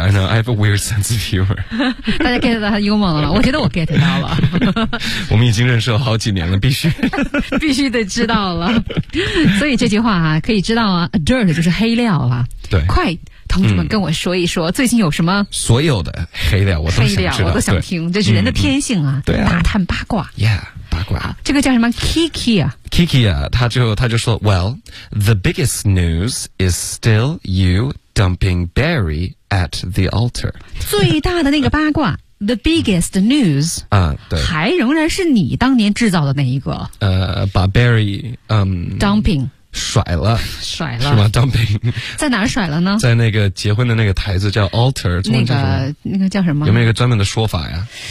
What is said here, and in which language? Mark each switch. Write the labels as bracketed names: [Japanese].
[English] I know. I have a weird sense of humor. [Chinese] 大家 get 到他的幽默了吗？我觉得我 get 到了。我们已经认识了好几年了，必须必须得知道了。所以这句话啊，可以知道啊 ，dirt 就是黑料了。对，快。同志们跟我说一说、最近有什么所有的黑料我都想知道黑料我都想听这是人的天性啊对啊打探八卦 yeah 八卦这个叫什么 Kiki 啊 [English] Kiki [Chinese] 啊他就说 [English] Well the biggest news is still you dumping Barry at the altar [Chinese] 最大的那个八卦 [English] The biggest news [Chinese] 啊，对，还仍然是你当年制造的那一个把 Barry [English] dumping [Chinese] 甩了甩了是吗 dumping 在哪甩了呢在那个结婚的那个台子叫 altar 那个叫什么有没有一个专门的说法呀